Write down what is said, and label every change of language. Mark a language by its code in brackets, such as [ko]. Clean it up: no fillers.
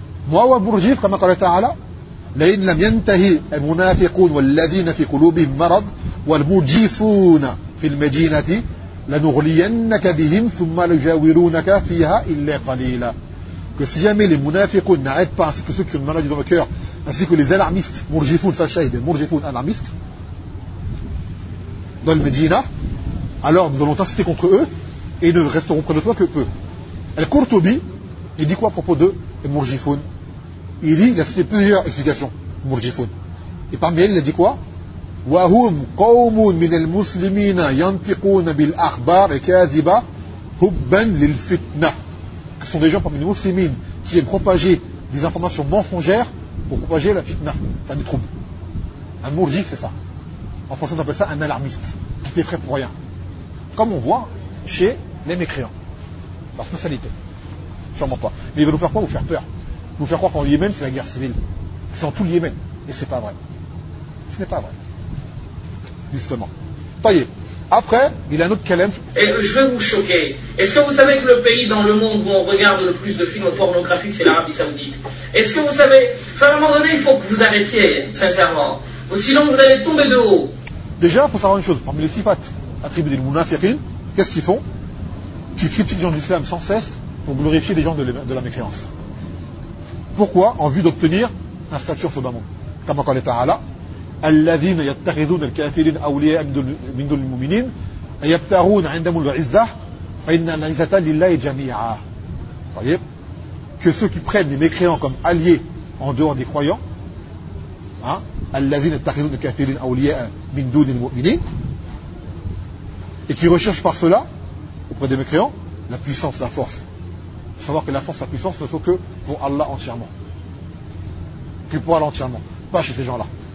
[fr] Moi, wa burjif, comme a dit Ta'ala, [ar] لَيْنْ لَمْ يَنْتَهِي الْمُنَافِقُونَ وَالَّذِينَ فِي قُلُوبِهِمْ مَرَضٌ وَالْمُرْجِفُونَ فِي الْمَدِينَةِ لَنُغْلِيَنَّكَ بِهِمْ ثُمَّ لَيُجَاوِرُونَكَ فِيهَا إِلَّا قَلِيلًا. [fr] Que si jamais les munafiqoun n'arrêtent pas, ainsi que ceux qui ont une maladie dans le cœur, ainsi que les alarmistes, murjifoun, sachez, des murjifoun alarmistes, dans le Médina, alors nous allons t'inciter contre eux et ne resteront près de toi que peu. Al-Qurtubi, il dit quoi à propos d'eux et murjifoun? Il dit, il a cité plusieurs explications, murjifoun. Et parmi elles, il a dit quoi? [ar] وهم قوم من المسلمين ينطقون بالأخبار كاذبة حبا للفتنة. [fr] Ce sont des gens parmi les musulmans qui aiment propager des informations mensongères pour propager la fitna, faire des troubles. Un mourjik, c'est ça. En français, on appelle ça un alarmiste, qui t'effraie pour rien. Comme on voit chez les mécréants. Leur spécialité. Sûrement pas. Mais ils veulent vous faire quoi? Vous faire peur. Vous faire croire qu'en Yémen, c'est la guerre civile. C'est en tout le Yémen. Et c'est pas vrai. Ce n'est pas vrai. Justement. Taïe. Après, il y a un autre calem. Je vais vous choquer. Est-ce que vous savez que le pays dans le monde où on regarde le plus de films pornographiques, c'est l'Arabie Saoudite? Est-ce que vous savez... Enfin, à un moment donné, il faut que vous arrêtiez, sincèrement. Ou sinon, vous allez tomber de haut. Déjà, il faut savoir une chose. Parmi les sifat attribués des mounafiqines, qu'est-ce qu'ils font? Ils critiquent les gens de l'islam sans cesse pour glorifier les gens de la mécréance. Pourquoi? En vue d'obtenir un statut en ce bas monde. Comme encore l'État Allah. [ar] الذين يتخذون الكافرين أولياء من دون المؤمنين يبتغون عندهم العزة فإن العزة لله جميعا. طيب. [fr] Que ceux qui prennent les mécréants comme alliés en dehors des croyants, [ar] الذين يتخذون الكافرين أولياء من دون المؤمنين, [fr] et qui recherchent par cela auprès des mécréants la puissance, la force. Savoir que la force, la puissance ne sont que pour Allah entièrement, que pour Allah entièrement, pas chez ces gens-là.